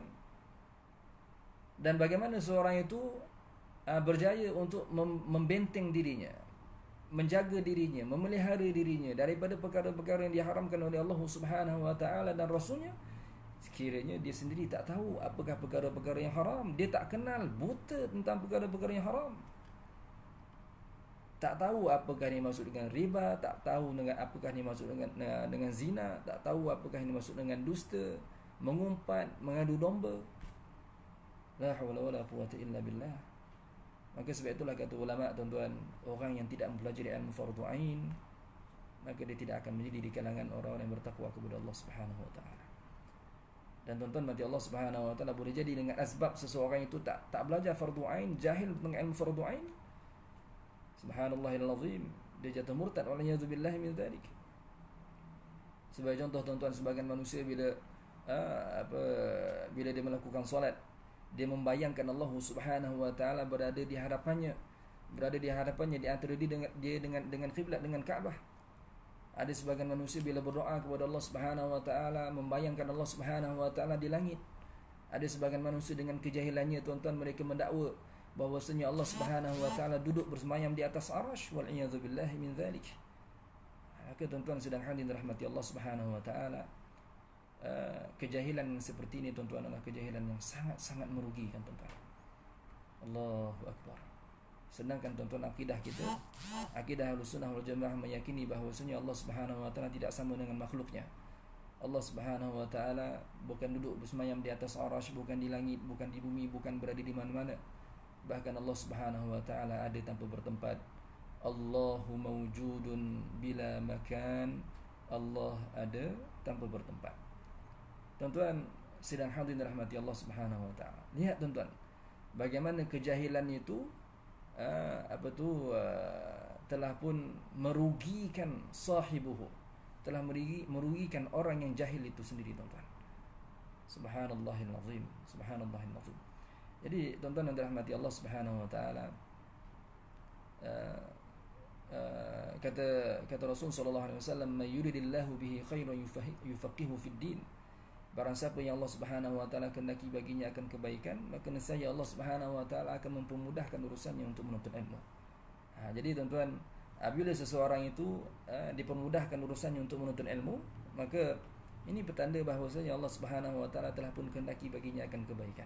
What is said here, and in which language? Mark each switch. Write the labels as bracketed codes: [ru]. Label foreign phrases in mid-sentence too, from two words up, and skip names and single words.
[ms] Dan bagaimana seorang itu berjaya untuk membenteng dirinya, menjaga dirinya, memelihara dirinya daripada perkara-perkara yang diharamkan oleh Allah [ar] سبحانه وتعالى [ms] dan Rasulnya, sekiranya dia sendiri tak tahu apakah perkara-perkara yang haram. Dia tak kenal, buta tentang perkara-perkara yang haram. Tak tahu apakah ini maksud dengan riba, tak tahu dengan apakah ini maksud dengan zina, tak tahu apakah ini maksud dengan dusta, mengumpat, mengadu domba. [ar] لا حول ولا قوة إلا بالله. [ms] Maka sebab itulah kata ulama tuan-tuan, orang yang tidak mempelajari ilmu fardu ain, maka dia tidak akan menjadi di kalangan orang-orang yang bertakwa kepada Allah [ar] سبحانه وتعالى. [ms] Dan tuan-tuan mati Allah [ar] سبحانه وتعالى, [ms] boleh jadi dengan asbab seseorang itu tak belajar fardu ain, jahil tentang ilmu fardu ain, [ar] سبحان الله العظيم, [ms] dia jatuh murtad, [ar] والعياذ بالله من ذلك. [ms] Sebagai contoh tuan-tuan, sebagian manusia bila dia melakukan solat, dia membayangkan Allah [ar] سبحانه وتعالى [ms] berada di hadapannya di antara dia dengan kiblat, dengan Kaabah. Ada sebagian manusia bila berdoa kepada Allah [ar] سبحانه وتعالى [ms] membayangkan Allah [ar] سبحانه وتعالى [ms] di langit. Ada sebagian manusia dengan kejahilannya tuan-tuan, mereka mendakwa bahwasanya Allah [ar] سبحانه وتعالى [ms] duduk bersemayam di atas arasy, [ar] والعياذ بالله من ذلك. [ms] Maka tuan-tuan sedang hadirin rahmati Allah [ar] سبحانه وتعالى, [ms] kejahilan yang seperti ini tuan-tuan adalah kejahilan yang sangat-sangat merugikan tuan-tuan. [ar] الله أكبر. [ms] Sedangkan tuan-tuan akidah kita, akidah Ahlussunnah wal Jamaah meyakini bahwasanya Allah [ar] سبحانه وتعالى [ms] tidak sama dengan makhluknya. Allah [ar] سبحانه وتعالى [ms] bukan duduk bersemayam di atas arasy, bukan di langit, bukan di bumi, bukan berada di mana-mana. Bahkan Allah [ar] سبحانه وتعالى [ms] ada tanpa bertempat. [ar] الله موجود بلا مكان. [ms] Allah ada tanpa bertempat. Tuan-tuan sedang hadirin rahmati Allah [ar] سبحانه وتعالى. [ms] Lihat tuan-tuan, bagaimana kejahilan itu telah pun merugikan sahibuhu, telah merugikan orang yang jahil itu sendiri tuan-tuan. [ar] سبحان الله العظيم، سبحان الله العظيم. [ms] Jadi tuan-tuan yang dirahmati Allah [ar] سبحانه وتعالى, [ms] kata Rasul [ar] صلى الله عليه وسلم, "من يرد الله به خيرا يفقهه في الدين." [ms] Barang siapa yang Allah [ar] سبحانه وتعالى [ms] kehendaki baginya akan kebaikan, maka nescaya Allah [ar] سبحانه وتعالى [ms] akan mempermudahkan urusannya untuk menuntut ilmu. Jadi tuan-tuan, apabila seseorang itu dipermudahkan urusannya untuk menuntut ilmu, maka ini petanda bahawasanya Allah [ar] سبحانه وتعالى [ms] telah pun kehendaki baginya akan kebaikan.